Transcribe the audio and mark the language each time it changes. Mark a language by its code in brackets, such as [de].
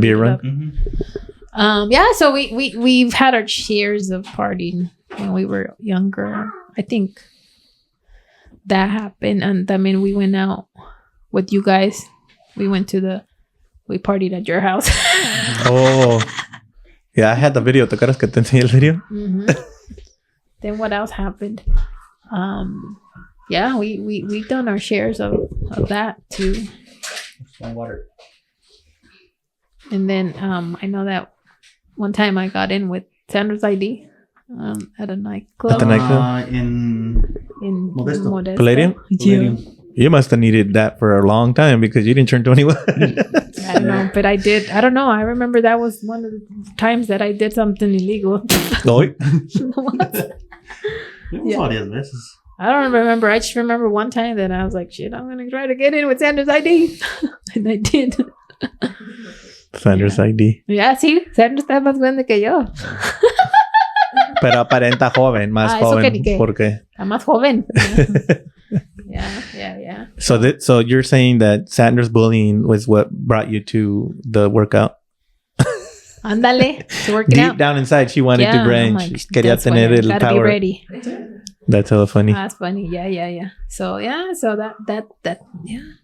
[en] Beer run. Yeah, so we've had our shares of partying when we were younger. I think that happened, and I mean we went out with you guys. We partied at your house. Oh. Yeah, I had the video. [es] ¿Te acuerdas que te enseñé el video? [en] Then what else happened? Yeah, we've done our shares of that too. Some water. And then I know that one time I got in with Sandra's ID at a nightclub. At the nightclub? In Modesto. Palladium? Yeah. You must have needed that for a long time because you didn't turn 21. I don't know, but I did. I don't know. I remember that was one of the times that I did something illegal. What? [es] Varias veces. [en] I don't remember. I just remember one time that I was like, shit, I'm going to try to get in with Sandra's ID. And I did. Sandra's ID. Yeah, sí. [es] Sandra está más grande que yo. Pero aparenta joven, más joven. ¿Por qué? Está más joven. Yeah. [en] So you're saying that Sandra's bullying was what brought you to the workout? Ándale, to work it out. Deep down inside, she wanted to branch. Like, [es] quería tener el [en] gotta power. Be ready. That's so funny. That's funny. Yeah. So that yeah.